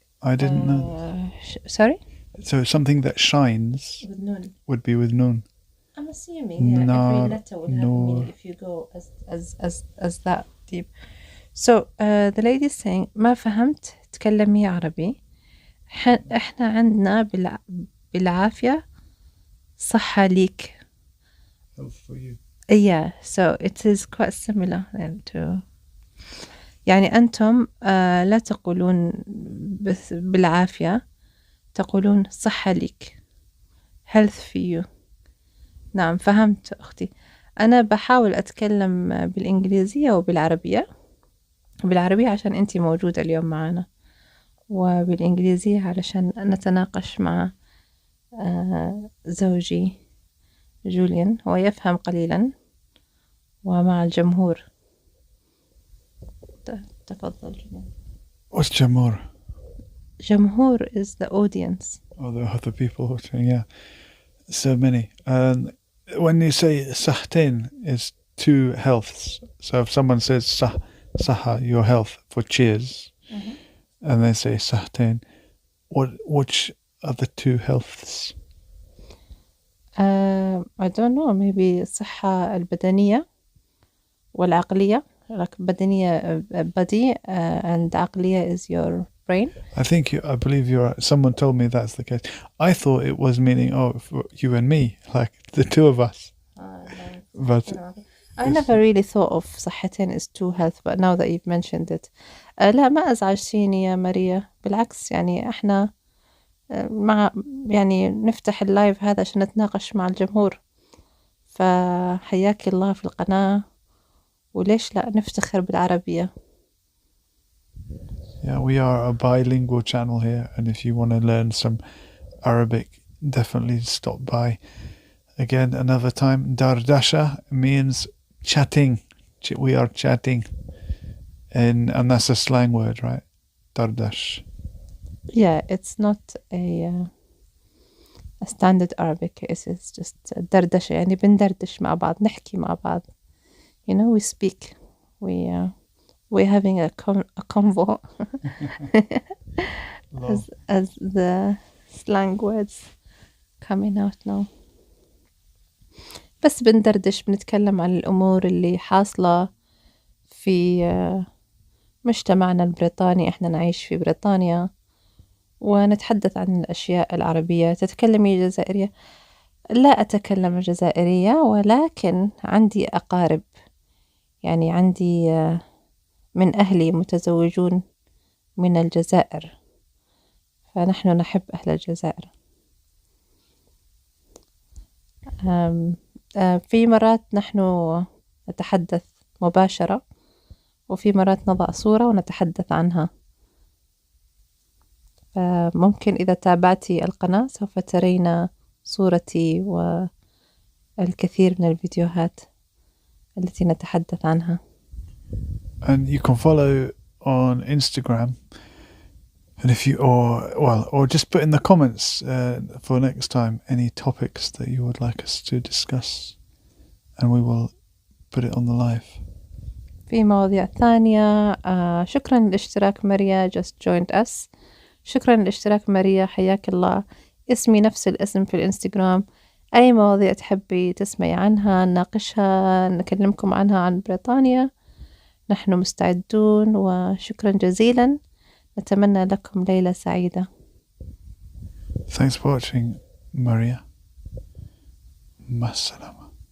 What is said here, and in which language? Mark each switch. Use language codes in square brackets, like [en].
[en] I didn't know. Sorry? So something that shines With noon. would be with nun. I'm assuming every letter will have a meaning if you go as that deep. So the lady is saying [ar] ما فهمت تكلمي عربي. احنا عندنا بالعافية صحة ليك. [en] Health for you. Yeah, so it is quite similar then to [ar] يعني أنتم لا تقولون بالعافية، تقولون صحة ليك، [en] health for you. [ar] نعم فهمت أختي. أنا بحاول أتكلم بالإنجليزية وبالعربية. بالعربية عشان أنتي موجودة اليوم معنا، وبالإنجليزية علشان نتناقش مع زوجي جوليان، هو يفهم قليلا، ومع الجمهور. تفضل جوليان. [en] What's jamur? جمهور is the audience. Oh, the other people watching, yeah. So many. When you say sahtin, it's two healths. So if someone says Saha, your health, for cheers. And they say sahtain. Which are the two healths? I don't know, maybe [ar] الصحة البدنية والعقلية. [en] Like بدنية, body, and عقلية is your brain. I believe you're right. Someone told me that's the case. I thought it was meaning, for you and me, like the two of us. No. But I never really thought of صحتين as two health, but now that you've mentioned it. [ar] لا ما أزعجتيني يا ماريا، بالعكس يعني احنا مع يعني نفتح اللايف هذا عشان نتناقش مع الجمهور، فحياك الله في القناة، وليش لا نفتخر بالعربية. [en] Yeah, we are a bilingual channel here, and if you want to learn some Arabic, definitely stop by. Again, another time. Dardasha means chatting. We are chatting, and that's a slang word, right? Dardash. Yeah, it's not a standard Arabic. It's just [ar] دردشة، يعني بندردش مع بعض، نحكي مع بعض. [en] You know, we speak. We're having a convo. as the slang words coming out now. [ar] بس بندردش، بنتكلم عن الأمور اللي حاصلة في مجتمعنا البريطاني. إحنا نعيش في بريطانيا، ونتحدث عن الأشياء العربية. تتكلمي جزائرية؟ لا أتكلم الجزائرية، ولكن عندي أقارب، يعني عندي من أهلي متزوجون من الجزائر، فنحن نحب أهل الجزائر. في مرات نحن نتحدث مباشرة، وفي مرات نضع صورة ونتحدث عنها. فممكن إذا تابعتي القناة سوف ترين صورتي والكثير من الفيديوهات التي نتحدث عنها. [en] And you can follow on Instagram. And if you, or just put in the comments for next time any topics that you would like us to discuss, and we will put it on the live. [ar] في مواضيع ثانية. شكرا للاشتراك ماريا, [en] just joined us. [ar] شكرا للاشتراك ماريا, حياك الله. اسمي نفس الاسم في الانستغرام. أي مواضيع تحبي تسمعي عنها نناقشها, نكلمكم عنها عن بريطانيا, نحن مستعدون. وشكرا جزيلا, نتمنى لكم ليلة سعيدة. [en] Thanks for watching, Maria. [ar] مع السلامة.